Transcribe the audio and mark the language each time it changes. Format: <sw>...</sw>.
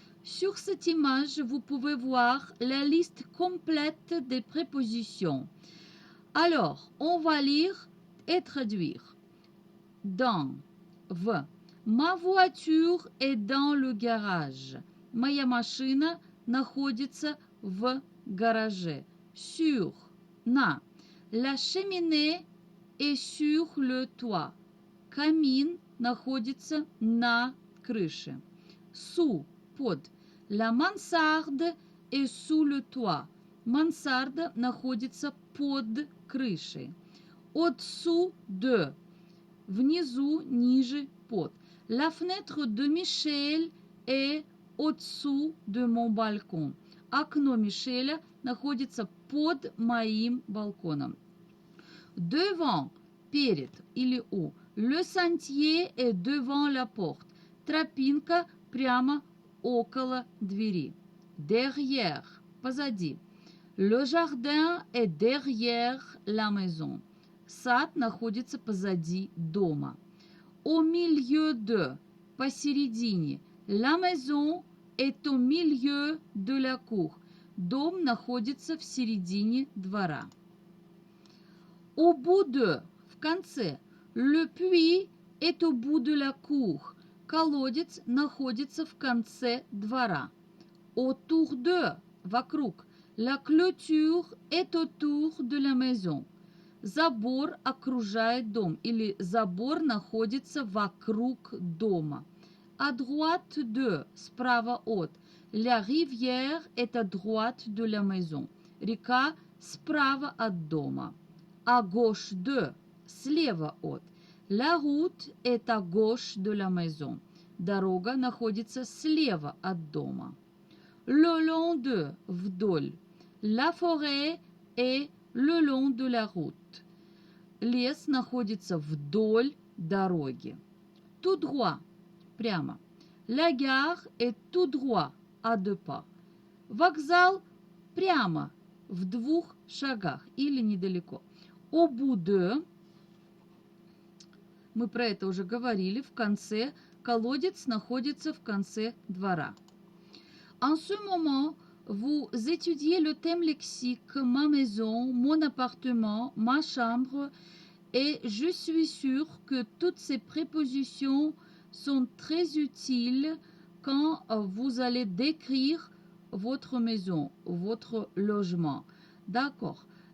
<fr>Sur cette image, vous pouvez voir la liste complète des prépositions. Alors, on va lire et traduire. Dans, в. Ma voiture est dans le garage.</fr> <ru>Моя машина находится в гараже.</ru> <fr>Sur, на. La cheminée est sur le toit.</fr> <ru>Камин находится на крыше.</ru> <fr>Sous, под. La mansarde est sous le toit.</fr> <ru>Мансарда находится под крышей.</ru> <fr>Au-dessous de.</fr> <ru>Внизу, ниже, под.</ru> <fr>La fenêtre de Michel est au-dessous de mon balcon.</fr> <ru>Окно Мишеля находится под моим балконом. Devant, перед или у.</ru> <fr>Le sentier est devant la porte.</fr> <ru>Тропинка прямо около двери.</ru> <fr>Derrière, позади. Le jardin est derrière la maison.</fr> <ru>Сад находится позади дома.</ru> <fr>Au milieu de, посередине. La maison est au milieu de la cour.</fr> <ru>Дом находится в середине двора.</ru> <fr>Au bout de, в конце. Le puits est au bout de la cour.</fr> <ru>Колодец находится в конце двора.</ru> <fr>Autour de, вокруг. La clôture est autour de la maison.</fr> <ru>Забор окружает дом или забор находится вокруг дома.</ru> <fr>À droite de,</fr> <ru>справа от.</ru> <fr>La rivière est à droite de la maison.</fr> <ru>Река справа от дома.</ru> <fr>À gauche de,</fr> <ru>слева от.</ru> <fr>La route est à gauche de la maison.</fr> <ru>Дорога находится слева от дома.</ru> <fr>Le long de, вдоль. La forêt est le long de la route.</fr> <ru>Лес находится вдоль дороги.</ru> <fr>Tout droit, прямо. La gare est tout droit, à 2 pas.</fr> <ru>Вокзал прямо, в 2 шагах или недалеко.</ru> <fr>Au bout de,</fr> <ru>мы про это уже говорили, в конце, колодец находится в конце двора.</ru> <fr>En ce moment, vous étudiez le thème lexique ma maison, mon appartement, ma chambre et je suis sûre que toutes ces prépositions sont très utiles quand vous allez décrire votre maison, votre logement. D'accord.</fr>